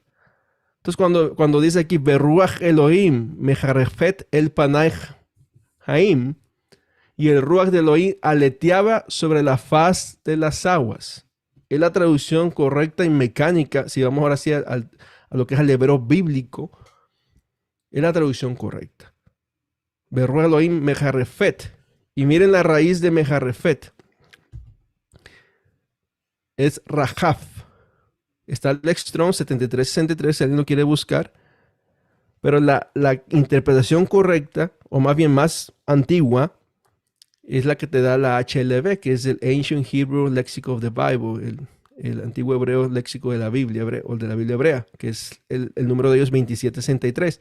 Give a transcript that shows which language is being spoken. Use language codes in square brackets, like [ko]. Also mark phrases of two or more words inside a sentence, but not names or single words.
[es] Entonces cuando dice aquí [he] ורוח אלהים מרחפת על פני המים [es] y el ruach de Elohim aleteaba sobre la faz de las aguas, es la traducción correcta y mecánica. Si vamos ahora sí a lo que es el hebreo bíblico, es la traducción correcta. [he] ורוח אלהים מרחפת. [es] Y miren la raíz de mejarefet. Es rajaf. Está el Lexstrom 7363 si alguien lo quiere buscar. Pero la interpretación correcta, o más bien más antigua, es la que te da la HLB, que es el Ancient Hebrew Lexic of the Bible, el antiguo hebreo léxico de la Biblia, o de la Biblia hebrea, que es el número de ellos 2763.